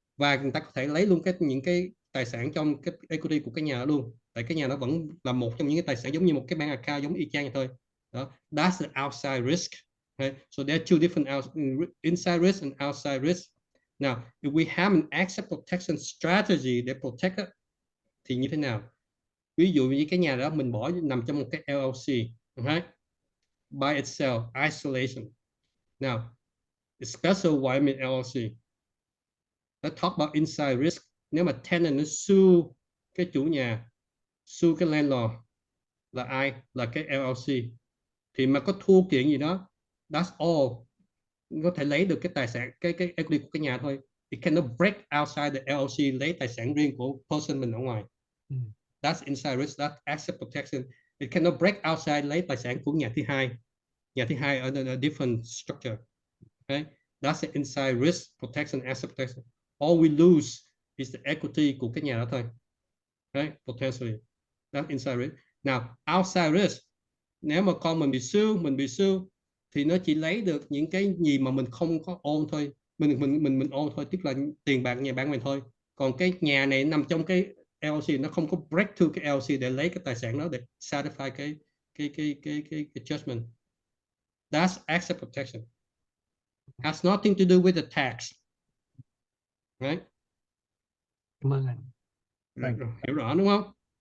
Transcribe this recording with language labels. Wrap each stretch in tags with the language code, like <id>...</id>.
<vi>Và người ta có thể lấy luôn những cái tài sản trong cái equity của cái nhà đó luôn, tại cái nhà đó vẫn là một trong những cái tài sản giống như một cái bank account, giống y chang vậy thôi đó.</vi> <en>That's the outside risk. Okay? So there are two different inside risk and outside risk. Now, if we have an asset protection strategy</en> <vi>để protect it, thì như thế nào? Ví dụ như cái nhà đó mình bỏ nằm trong một cái LLC, okay?</vi> <en>By itself, isolation. Now, special Wyoming LLC. Let's talk about inside risk.</en> <vi>Nếu mà tenant nó sue cái chủ nhà, sue cái landlord, là ai? Là cái LLC. Thì mà có thua kiện gì đó, that's all, có thể lấy được cái tài sản, cái equity của cái nhà thôi.</vi> <en>It cannot break outside the LLC,</en> <vi>lấy tài sản riêng của person mình ở ngoài.</vi> <en>That's inside risk, that's asset protection. It cannot break outside,</en> <vi>lấy tài sản của nhà thứ hai. Nhà thứ hai ở</vi> <en>a different structure. Okay? That's the inside risk protection, asset protection. All we lose is the equity</en> <vi>của cái nhà đó thôi.</vi> <en>Right? Potentially. That's inside risk. Now, outside risk,</en> <vi>nếu mà con mình bị sue, thì nó chỉ lấy được những cái gì mà mình không có own thôi, mình own thôi, tức là tiền bạc nhà bạn mình thôi. Còn cái nhà này nằm trong cái LLC, nó không có break through cái LLC để lấy cái tài sản đó để satisfy cái judgment.</vi> <en>That's asset protection. Has nothing to do with the tax. Right?</en> <vi>Cảm ơn anh. Hiểu rõ đúng không?</vi>